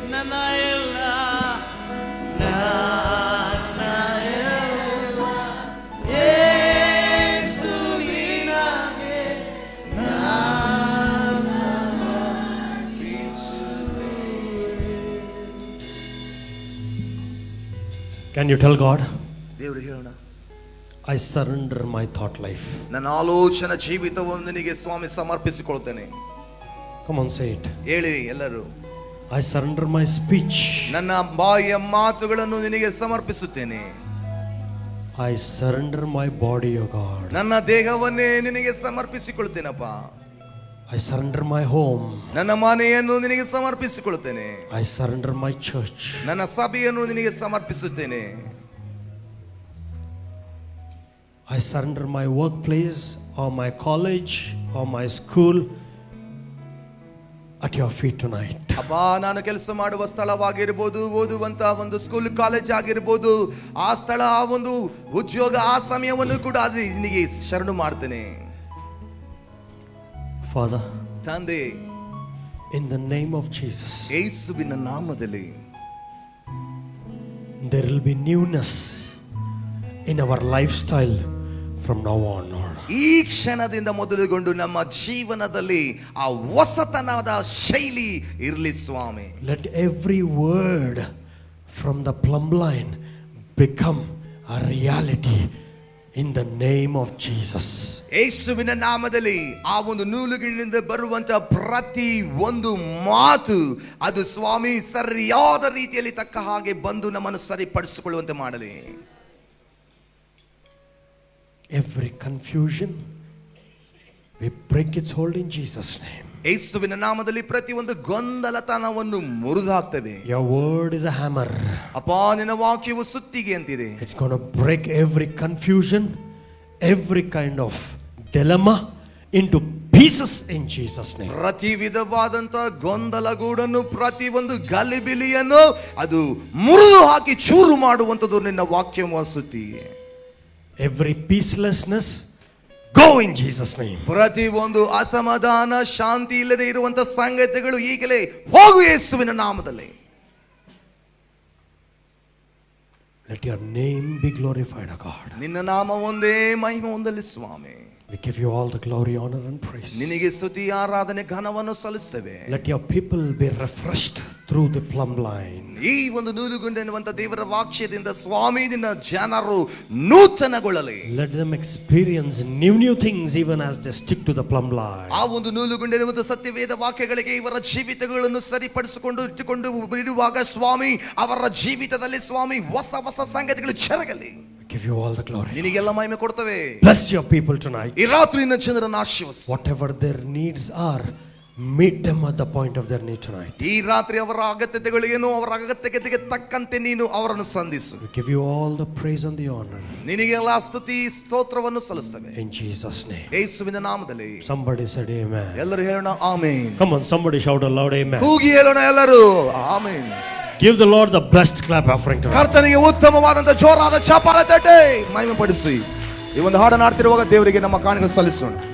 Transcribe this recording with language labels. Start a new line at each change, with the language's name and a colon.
Kannada: Nanna ella, nanna ella, Yesu ninage na samarpisuve.
English: Can you tell God,
Kannada: ದೇವರಿಗೆ ಹೇಳೋಣ,
English: I surrender my thought life?
Kannada: ನನ್ನ ಆಲೋಚನಾ ಜೀವಿತವನ್ನು ನಿನಗೆ ಸ್ವಾಮಿ ಸಮರ್ಪಿಸಿಕೊಳ್ತೇನೆ.
English: Come on, say it.
Kannada: ಹೇಳಿ ಎಲ್ಲರೂ.
English: I surrender my speech.
Kannada: ನನ್ನ ಬಾಯಿಯ ಮಾತುಗಳನ್ನು ನಿನಗೆ ಸಮರ್ಪಿಸುತ್ತೇನೆ.
English: I surrender my body, O God.
Kannada: ನನ್ನ ದೇಹವನ್ನೇ ನಿನಗೆ ಸಮರ್ಪಿಸಿಕೊಳ್ತೇನಪ್ಪ.
English: I surrender my home.
Kannada: ನನ್ನ ಮನೆಯನ್ನು ನಿನಗೆ ಸಮರ್ಪಿಸಿಕೊಳ್ತೇನೆ.
English: I surrender my church.
Kannada: ನನ್ನ ಸಭೆಯನ್ನು ನಿನಗೆ ಸಮರ್ಪಿಸುತ್ತೇನೆ.
English: I surrender my workplace or my college or my school at your feet tonight.
Kannada: ಅಪ್ಪ, ನಾನು ಕೆಲಸ ಮಾಡುವ ಸ್ಥಳವಾಗಿರ್ಬೋದು, ಓದುವಂತಹ ಒಂದು ಸ್ಕೂಲ್ ಕಾಲೇಜ್ ಆಗಿರ್ಬೋದು, ಆ ಸ್ಥಳ, ಆ ಒಂದು ಉದ್ಯೋಗ, ಆ ಸಮಯವನ್ನು ಕೂಡ ಅದು ನಿನಗೆ ಶರಣು ಮಾಡ್ತೇನೆ.
English: Father,
Kannada: ತಂದೆ,
English: in the name of Jesus,
Kannada: ಯೇಸುವಿನ ನಾಮದಲ್ಲಿ
English: there will be newness in our lifestyle from now on, Lord.
Kannada: ಈ ಕ್ಷಣದಿಂದ ಮೊದಲುಗೊಂಡು ನಮ್ಮ ಜೀವನದಲ್ಲಿ ಆ ಹೊಸತನದ ಶೈಲಿ ಇರಲಿ ಸ್ವಾಮಿ.
English: Let every word from the plumb line become a reality in the name of Jesus.
Kannada: ಯೇಸುವಿನ ನಾಮದಲ್ಲಿ ಆ ಒಂದು ನೂಲುಗಳಿಂದ ಬರುವಂತ ಪ್ರತಿ ಒಂದು ಮಾತು ಅದು ಸ್ವಾಮಿ ಸರಿಯಾದ ರೀತಿಯಲ್ಲಿ ತಕ್ಕ ಹಾಗೆ ಬಂದು ನಮ್ಮನ್ನು ಸರಿಪಡಿಸಿಕೊಳ್ಳುವಂತೆ ಮಾಡಲಿ.
English: Every confusion, we break its hold in Jesus' name.
Kannada: ಯೇಸುವಿನ ನಾಮದಲ್ಲಿ ಪ್ರತಿಯೊಂದು ಗೊಂದಲತನವನ್ನು ಮುರಿದಾಕ್ತದೆ.
English: Your word is a hammer.
Kannada: ಅಪ್ಪ ನಿನ್ನ ವಾಕ್ಯವು ಸುತ್ತಿಗೆ ಅಂತಿದೆ.
English: It's going to break every confusion, every kind of dilemma into pieces in Jesus name.
Kannada: ಪ್ರತಿ ವಿಧವಾದಂತ ಗೊಂದಲಗೂಡನ್ನು ಪ್ರತಿಯೊಂದು ಗಲಿಬಿಲಿಯನ್ನು ಅದು ಮುರಿದು ಹಾಕಿ ಚೂರು ಮಾಡುವಂಥದ್ದು ನಿನ್ನ ವಾಕ್ಯವ ಸುತ್ತಿಗೆ.
English: Every peacelessness go in Jesus name.
Kannada: ಪ್ರತಿ ಒಂದು ಅಸಮಾಧಾನ ಶಾಂತಿ ಇಲ್ಲದೆ ಇರುವಂತ ಸಂಗತಿಗಳು ಈಗಲೇ ಹೋಗು ಯೇಸುವಿನ ನಾಮದಲ್ಲಿ.
English: Let your name be glorified, O God.
Kannada: ನಿನ್ನ ನಾಮ ಒಂದೇ ಮಹಿಮೆ ಹೊಂದಲಿ ಸ್ವಾಮಿ.
English: We give you all the glory, honor and praise.
Kannada: ನಿನಗೆ ಸ್ತುತಿ ಆರಾಧನೆ ಘನವನ್ನು ಸಲ್ಲಿಸುತ್ತೇವೆ.
English: Let your people be refreshed through the plumb line.
Kannada: ಈ ಒಂದು ನೂಲುಗುಂಡು ಎನ್ನುವಂತ ದೇವರ ವಾಕ್ಯದಿಂದ ಸ್ವಾಮಿ ನಿನ್ನ ಜನರು ನೂತನಗೊಳ್ಳಲಿ.
English: Let them experience new things even as they stick to the plumb line.
Kannada: ಆ ಒಂದು ನೂಲುಗುಂಡು ಎನ್ನುವಂತ ಸತ್ಯವೇದ ವಾಕ್ಯಗಳಿಗೆ ಇವರ ಜೀವಿತಗಳನ್ನು ಸರಿಪಡಿಸಿಕೊಂಡು ಇಟ್ಟುಕೊಂಡು ಇರುವಾಗ ಸ್ವಾಮಿ ಅವರ ಜೀವಿತದಲ್ಲಿ ಸ್ವಾಮಿ ಹೊಸ ಹೊಸ ಸಂಗತಿಗಳು ಜರಗಲಿ.
English: Give you all the glory.
Kannada: ನಿನಗೆಲ್ಲ ಮಹಿಮೆ ಕೊಡ್ತೇವೆ.
English: Bless your people tonight.
Kannada: ಈ ರಾತ್ರಿ ನಿನ್ನ ಜನರನ್ನು ಆಶೀರ್ವದಿಸು.
English: Whatever their needs are, meet them at the point of their need tonight.
Kannada: ಈ ರಾತ್ರಿ ಅವರ ಅಗತ್ಯತೆಗಳು ಏನು ಅವರ ಅಗತ್ಯತೆಗೆ ತಕ್ಕಂತೆ ನೀನು ಅವರನ್ನು ಸಂಧಿಸು.
English: We give you all the praise and the honor.
Kannada: ನಿನಗೆಲ್ಲ ಸ್ತುತಿ ಸ್ತೋತ್ರವನ್ನು ಸಲ್ಲಿಸುತ್ತೇವೆ.
English: In Jesus name.
Kannada: ಯೇಸುವಿನ ನಾಮದಲ್ಲಿ.
English: Somebody said amen.
Kannada: ಎಲ್ಲರೂ ಹೇಳೋಣ amen.
English: Come on, somebody shout aloud amen.
Kannada: ಕೂಗಿ ಹೇಳೋಣ ಎಲ್ಲರೂ amen.
English: Give the Lord the best clap offering tonight.
Kannada: ಕರ್ತನಿಗೆ ಉತ್ತಮವಾದಂತ ಜೋರಾದ ಚಪ್ಪಾಳೆ ತಟ್ಟೆ ಮಹಿಮೆ ಪಡಿಸಿ. ಈ ಒಂದು ಹಾಡನ್ನು ಹಾಡ್ತಿರುವಾಗ ದೇವರಿಗೆ ನಮ್ಮ ಕಾಣಿಕೆ ಸಲ್ಲಿಸೋಣ.